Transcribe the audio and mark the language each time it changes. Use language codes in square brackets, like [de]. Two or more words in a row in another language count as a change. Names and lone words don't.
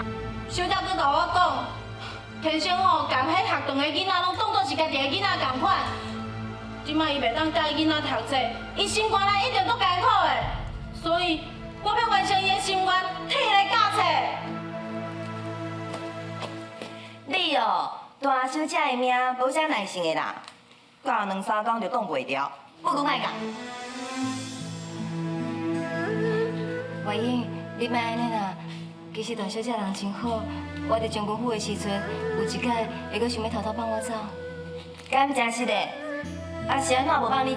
[nan] 小姐佫甲我讲，天生吼，共迄学堂的囡仔拢当作是家己的囡仔同款。即摆伊袂当教囡仔读册，伊心肝内一定足艰苦的，所以我要完成伊的心愿，替伊来教册。你哦，大小姐的命无啥耐性的啦，教2、3天就挡袂牢，不讲爱教。慧英，你莫安尼啦。其实大小姐人真好，我伫将军府的时阵，有一届会阁想要偷偷放我走。敢真是的？啊是安怎无放你走？